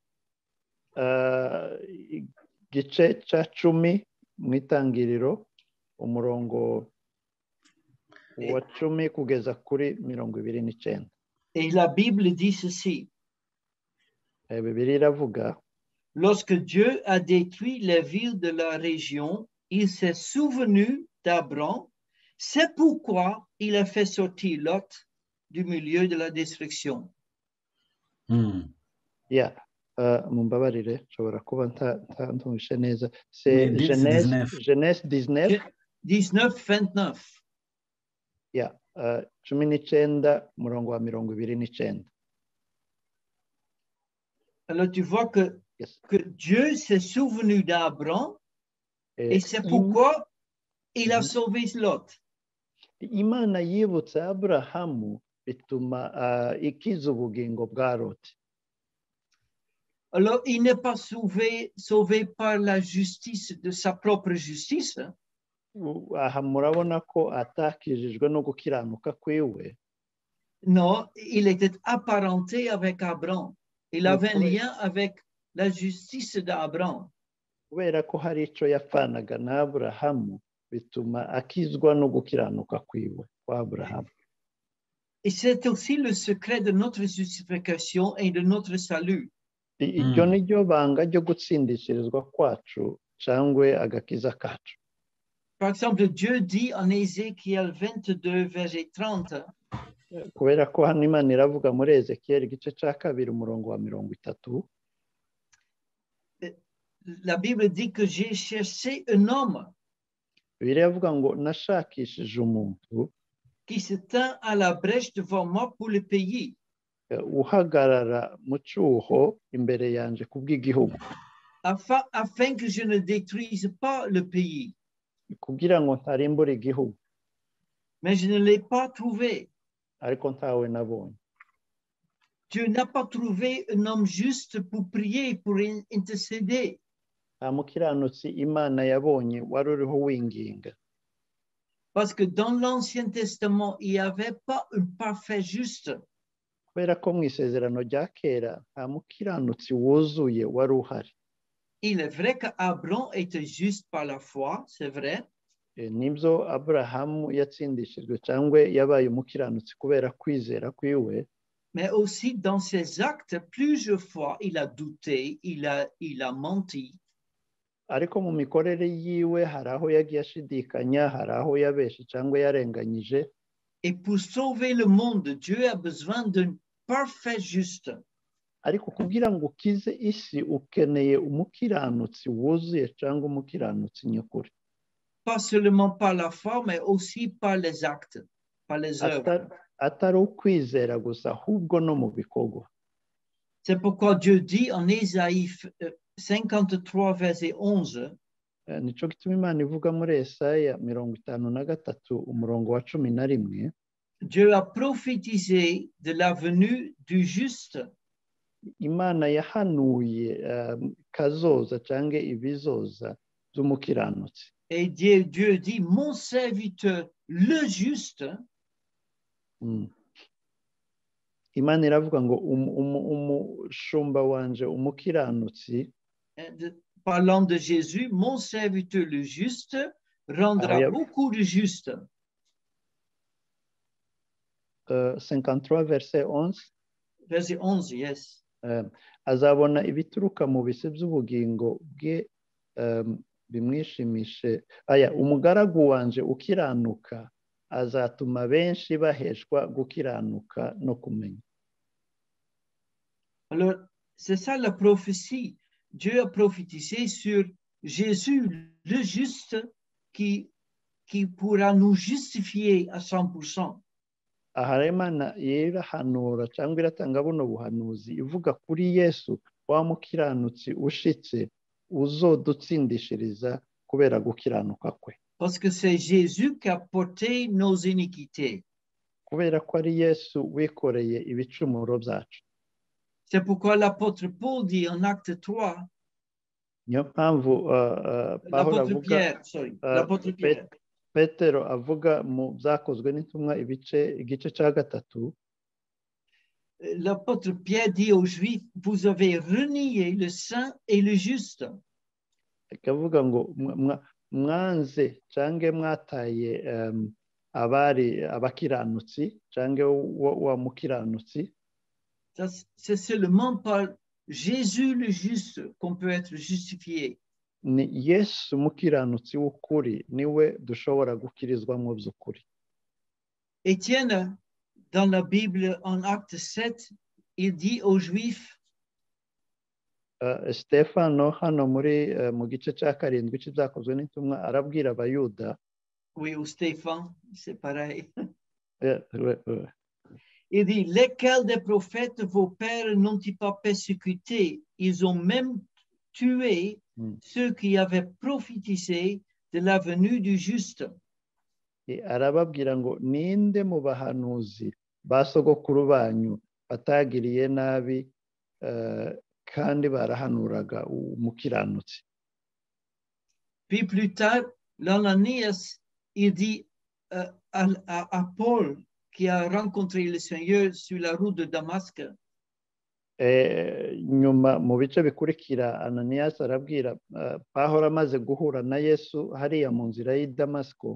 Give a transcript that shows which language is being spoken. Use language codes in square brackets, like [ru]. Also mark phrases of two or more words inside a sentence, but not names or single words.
[rw] Igice cya 10 mu itangiriro umurongo wa 10 kugeza kuri 29. [fr] Et la Bible dit ceci. [rw] Bibiliya iravuga, [fr] lorsque Dieu a détruit les villes de la région, il s'est souvenu d'Abram. C'est pourquoi il a fait sortir Lot du milieu de la destruction. [rw] Mumbabarire, nshobora kuba ntumvishe neza. [fr] C'est Genèse 19. 19-29. [rw] 19 murongo wa 29. [fr] Alors tu vois que Dieu s'est souvenu d'Abraham et c'est pourquoi il a sauvé Lot. [rw] Imana yibutse Aburahamu bituma ikiza ubugingo bwa Lot. [fr] Alors il n'est pas sauvé par la justice de sa propre justice. [rw] Aha murabona ko atakijijwe no gukiranuka kwiwe. [fr] Non, il était apparenté avec Abraham. Il avait un lien avec la justice d'Abraham. [rw] Kubera ko hari ico yapfanaga na Aburahamu bituma akizwa no gukiranuka kwiwe kwa Aburahamu. [fr] Et c'est aussi le secret de notre justification et de notre salut. [rw] Iryo ni ryo banga ryo gutsindishirizwa kwacu cyangwa agakiza kacu. [fr] Par exemple, Dieu dit en Ézéchiel 22, verset 30. [rw] Kubera ko hano Imana iravuga muri Ezekiel igice cya 2 umurongo wa 30. [fr] La Bible dit que j'ai cherché un homme. [rw] Bibiliya iravuga ngo nashakishije umuntu [fr] qui se tint à la brèche devant moi pour le pays. [rw] Uhagarara mu cyuho imbere yanje kubw'igihugu. [fr] Afin que je ne détruise pas le pays. [rw] Kugira ngo ntarimbure igihugu. [fr] Mais je ne l'ai pas trouvé. [rw] Ariko ntawe nabonye. [fr] Dieu n'a pas trouvé un homme juste pour prier, pour intercéder. [rw] Nta mukiranutsi Imana yabonye wari uriho winginga. [fr] Parce que dans l'Ancien Testament, il n'y avait pas un parfait juste. [rw] Kubera ko mu isezerano rya kera nta mukiranutsi wuzuye wari uhari. [fr] Il est vrai qu'Abraham était juste par la foi, c'est vrai. [rw] Nibyo Aburahamu yatsindishijwe cyangwa yabaye umukiranutsi kubera kwizera kwiwe. [fr] Mais aussi dans ses actes, plusieurs fois, il a douté, il a menti. [rw] Ariko mu mikorere yiwe hari aho yagiye ashidikanya, hari aho yabeshe cyangwa yarenganyije. [fr] Et pour sauver le monde, Dieu a besoin d'un parfait juste. [rw] Ariko kugira ngo ukize isi ukeneye umukiranutsi wuzuye cyangwa umukiranutsi nyakuri. [fr] Pas seulement par la foi, mais aussi par les actes, par les œuvres. [rw] Atari ukwizera gusa ahubwo no mu bikorwa. [fr] C'est pourquoi Dieu dit en Ésaïe 53, verset 11. [rw] Nico gituma Imana ivuga muri Yesaya 53 umurongo wa 11. [fr] Dieu a prophétisé de la venue du juste. [rw] Imana yahanuye kazoza cyangwa ibizoza by'umukiranutsi. [fr] Et Dieu dit, mon serviteur, le juste. [rw] Imana iravuga ngo umushumba wanje umukiranutsi. [fr] Parlant de Jésus, mon serviteur, le juste, rendra beaucoup de justes. 53 verset 11. Verset 11, yes. [rw] Azabona ibituruka mu bise by'ubugingo bwe bimwishimishe. Umugaragu wanje ukiranuka azatuma benshi baheshwa gukiranuka no kumenya. [fr] Alors, c'est ça la prophétie. Dieu a prophétisé sur Jésus, le juste, qui pourra nous justifier à 100%. [rw] Aha Imana irahanura cyangwa iratanga buno buhanuzi ivuga kuri Yesu wa mukiranutsi ushitse uzodutsindishiriza kubera gukiranuka kwe. [fr] Parce que c'est Jésus qui a porté nos iniquités. [rw] Kubera ko ari Yesu wikoreye ibicumuro byacu. [fr] C'est pourquoi l'apôtre Paul dit en acte 3. [rw] Niyo mpamvu [fr] L'apôtre Pierre, sorry. L'apôtre Pierre. [rw] Petero avuga mu byakozwe n'intumwa igice cya gatatu, [fr] l'apôtre Pierre dit aux Juifs, vous avez renié le saint et le juste. [rw] akavuga ngo mwanze cyangwa mwataye abari abakiranutsi cyangwa wa mukiranutsi. [fr] C'est seulement par Jésus le juste qu'on peut être justifié. [rw] Ni Yesu mukiranutsi w'ukuri niwe dushobora gukirizwa mu by'ukuri. [fr] Étienne, dans la Bible, en Acte 7, il dit aux Juifs, [rw] Stefano hano mu gice cya karindwi cy'ibyakozwe n'intumwa arabwira abayuda. [fr] Oui, ou Stéphane, c'est pareil. Ouais. Il dit, lesquels des prophètes vos pères n'ont-ils pas persécutés? Ils ont même tué ceux qui avaient prophétisé de la venue du juste. [rw] Arababwira ngo ninde mu bahanuzi ba sogokuru banyu batagiriye nabi kandi barahanuraga umukiranutsi. [fr] Puis plus tard, l'Ananias, il dit à Paul, qui a rencontré le Seigneur sur la route de Damasque. [rw] Nyuma mu bice bikurikira Ananias arabwira Pawulo amaze guhura na Yesu hariya mu nzira y'i Damasiko.